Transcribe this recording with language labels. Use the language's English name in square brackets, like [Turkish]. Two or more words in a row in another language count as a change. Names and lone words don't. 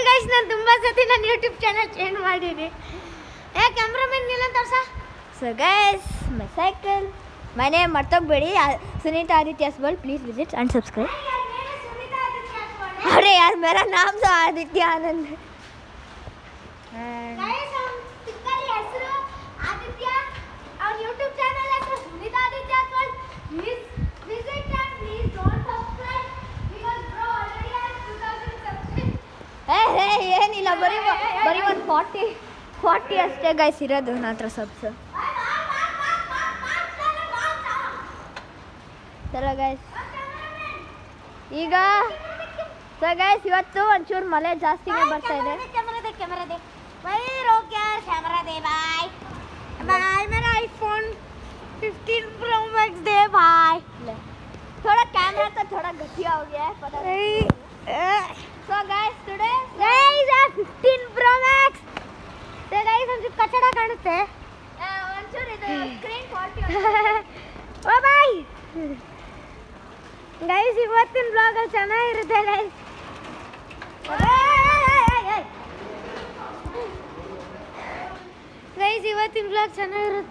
[Kannada] ನಾನು ತುಂಬ ಸತಿ ನನ್ನ [English] YouTube channel [Kannada] ಚೇಂಜ್ ಮಾಡೀನಿ. ಕ್ಯಾಮ್ರಾಮನ್ ಇಲ್ಲ ತೋರ್ಸ. [English] so guys my cycle my name [Kannada] ಮರ್ತೋಗ್ಬೇಡಿ. [Hindi] सुनीता आदित्य वर्ल्ड [English] please visit and subscribe. [Hindi] अरे यार मेरा नाम तो आदित्य आनंद है. आदित्य और यूट्यूब चैनल है तो [English] सुनीता आदित्य वर्ल्ड please visit and please don't subscribe because bro already has 2000 subscribe. [Kannada] ಏನಿಲ್ಲ ಬರೀ ಒಂದು 40 ಅಷ್ಟೇ ಗೈಸ್ ಇರೋದು ನನ್ನ ಹತ್ರ ಸಬ್ಸ್. ಚಲೋ ಗೈಸ್ ಈಗ [English] so guys [Kannada] ಇವತ್ತು ಒಂಚೂರು ಮಳೆ ಜಾಸ್ತಿನೇ ಬರ್ತಾ ಇದೆ. [Hindi] कैमरा दे भाई रोक यार कैमरा दे भाई. भाई मेरा आईफोन 15 प्रो मैक्स दे भाई. थोड़ा कैमरा तो थोड़ा घटिया हो गया है पता नहीं. [English] so guys today guys 15 Pro Max तो गाइस [Kannada] ಒಂಚೂರು ಕಚಡ ಕಾಣುತ್ತೆ. ಒಂಚೂರು ಇದು [English] screen quality oh boy guys [Kannada] ಇವತ್ತಿನ ಬ್ಲಾಗ್ ಅಲ್ಲಿ ಚೆನ್ನಾಗಿರುತ್ತೆ ಗೈಸ್. ಗೈಸ್ ಇವತ್ತಿನ ಬ್ಲಾಗ್ ಚೆನ್ನಾಗಿರುತ್ತೆ.